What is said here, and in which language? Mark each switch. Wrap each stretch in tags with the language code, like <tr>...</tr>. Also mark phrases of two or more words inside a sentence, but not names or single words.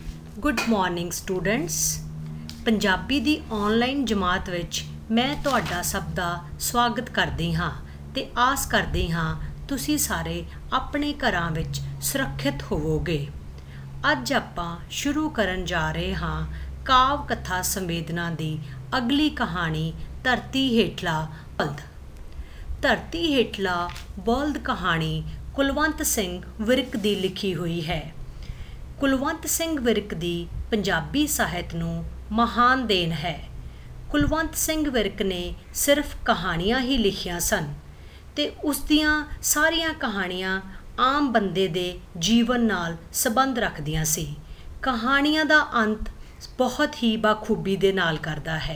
<en>Good morning students.</en> <pa>ਪੰਜਾਬੀ ਦੀ ਔਨਲਾਈਨ ਜਮਾਤ ਵਿੱਚ ਮੈਂ ਤੁਹਾਡਾ ਸਭ ਦਾ ਸੁਆਗਤ ਕਰਦੀ ਹਾਂ ਤੇ ਆਸ ਕਰਦੀ ਹਾਂ ਤੁਸੀਂ ਸਾਰੇ ਆਪਣੇ ਘਰਾਂ ਵਿੱਚ ਸੁਰੱਖਿਅਤ ਹੋਵੋਗੇ। ਅੱਜ ਆਪਾਂ ਸ਼ੁਰੂ ਕਰਨ ਜਾ ਰਹੇ ਹਾਂ ਕਾਵਿ ਕਥਾ ਸੰਵੇਦਨਾ ਦੀ ਅਗਲੀ ਕਹਾਣੀ ਧਰਤੀ ਹੇਠਲਾ ਬਲਦ। ਧਰਤੀ ਹੇਠਲਾ ਬਲਦ ਕਹਾਣੀ ਕੁਲਵੰਤ ਸਿੰਘ ਵਿਰਕ ਦੀ ਲਿਖੀ ਹੋਈ ਹੈ। ਕੁਲਵੰਤ ਸਿੰਘ ਵਿਰਕ ਦੀ ਪੰਜਾਬੀ ਸਾਹਿਤ ਨੂੰ ਮਹਾਨ ਦੇਣ ਹੈ। ਕੁਲਵੰਤ ਸਿੰਘ ਵਿਰਕ ਨੇ ਸਿਰਫ਼ ਕਹਾਣੀਆਂ ਹੀ ਲਿਖੀਆਂ ਸਨ ਤੇ ਉਸ ਦੀਆਂ ਸਾਰੀਆਂ ਕਹਾਣੀਆਂ ਆਮ ਬੰਦੇ ਦੇ ਜੀਵਨ ਨਾਲ ਸੰਬੰਧ ਰੱਖਦੀਆਂ ਸੀ। ਕਹਾਣੀਆਂ ਦਾ ਅੰਤ ਬਹੁਤ ਹੀ ਬਾਖ਼ੂਬੀ ਦੇ ਨਾਲ ਕਰਦਾ ਹੈ।</pa>